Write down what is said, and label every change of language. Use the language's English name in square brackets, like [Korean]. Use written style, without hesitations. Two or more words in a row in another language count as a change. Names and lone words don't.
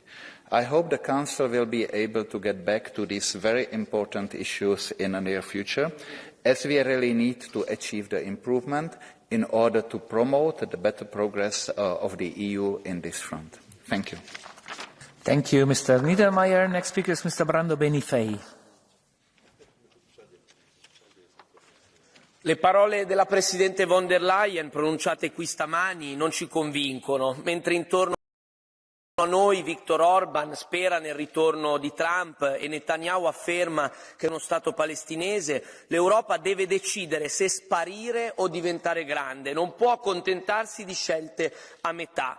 [English] I hope the Council will be able to get back to these very important issues in the near future, as we really need to achieve the improvement in order to promote the better progress of the EU in this front. Thank you. Thank you, Mr. Niedermayer. Next speaker is Mr. Brando Benifei. [Italian] Le parole della Presidente von der Leyen pronunciate qui stamani non ci convincono, mentre intorno a noi Viktor Orban spera nel ritorno di Trump e Netanyahu afferma che è uno Stato palestinese, l'Europa deve decidere se sparire o diventare grande, non può accontentarsi di scelte a metà.